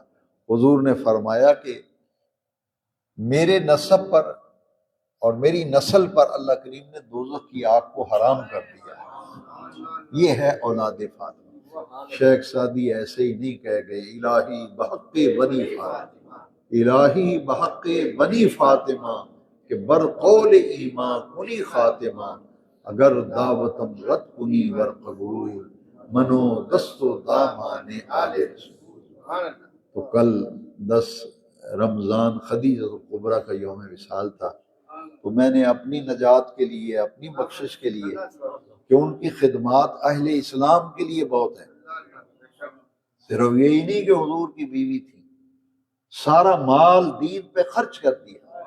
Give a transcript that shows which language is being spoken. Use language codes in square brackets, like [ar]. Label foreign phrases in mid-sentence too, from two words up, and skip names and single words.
[ur] حضور نے فرمایا کہ میرے نسب پر اور میری نسل پر اللہ کریم نے دوزخ کی آگ کو حرام کر دیا ہے. یہ ہے اولاد فاطمہ. شیخ سعدی ایسے ہی نہیں کہہ گئے [fa] الہی بحق بنی فاطمہ، الہی بحق بنی فاطمہ کہ بر قول ایمان کنی خاتمہ، اگر دعوتم رد کنی ور قبول منو دست و دامان آل رسول. [ur] تو کل 10 رمضان خدیجۃ الکبریٰ کا یوم وصال تھا، تو میں نے اپنی نجات کے لیے، اپنی بخشش کے لیے کہ ان کی خدمات اہل اسلام کے لیے بہت ہیں. صرف یہی نہیں کہ حضور کی بیوی تھی، سارا مال دین پہ خرچ کر دیا.